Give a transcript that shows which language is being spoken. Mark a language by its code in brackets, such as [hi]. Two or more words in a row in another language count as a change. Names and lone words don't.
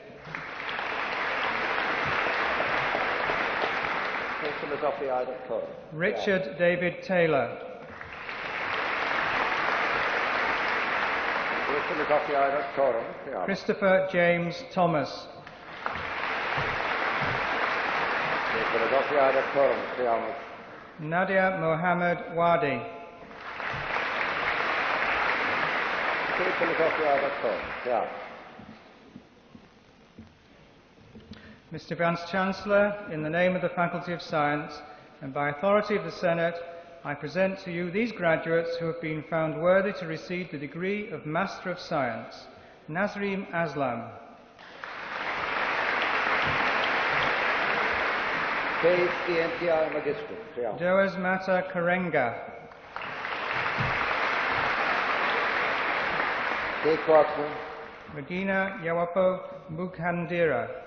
[en] Richard David Taylor. Christopher James Thomas. Nadia Mohammed Wadi. Mr. Vice-Chancellor, in the name of the Faculty of Science and by authority of the Senate, I present to you these graduates who have been found worthy to receive the degree of Master of Science. Nazreem Aslam. Doaz Mata Karenga. Regina Yawapo Mukhandira.